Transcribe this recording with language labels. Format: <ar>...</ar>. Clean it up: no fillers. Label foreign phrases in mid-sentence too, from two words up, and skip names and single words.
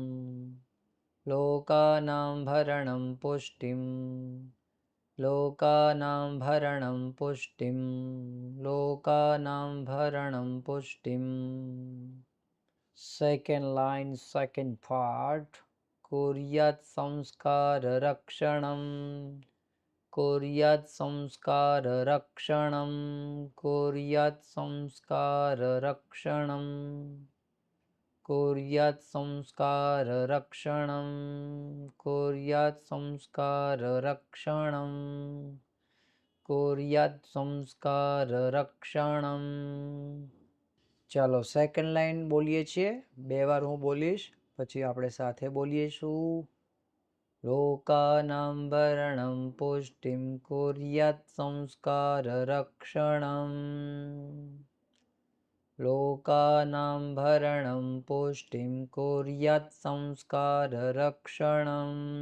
<sa>લોકાનાં ભરણં પુષ્ટિમ। લોકાનાં ભરણં પુષ્ટિમ। લોકાનાં ભરણં પુષ્ટિમ।</sa> <en>second line second part.</en> <sa>कुर्यात् संस्काररक्षणं कुर्यात् संस्काररक्षणं कुर्यात् संस्काररक्षणं कुर्यात् संस्काररक्षणं कुर्यात् संस्काररक्षणं कुर्यात् संस्काररक्षणं।</sa> <gu>ચાલો</gu> <en>second line</en> <gu>બોલીએ છીએ, 2 વાર હું બોલીશ પછી આપણે સાથે બોલીશું.</gu> <sa>લોકાનાં ભરણં પુષ્ટિં કુર્યાત્ સંસ્કારરક્ષણં લોકાનાં ભરણં પુષ્ટિં કુર્યાત્ સંસ્કારરક્ષણં.</sa>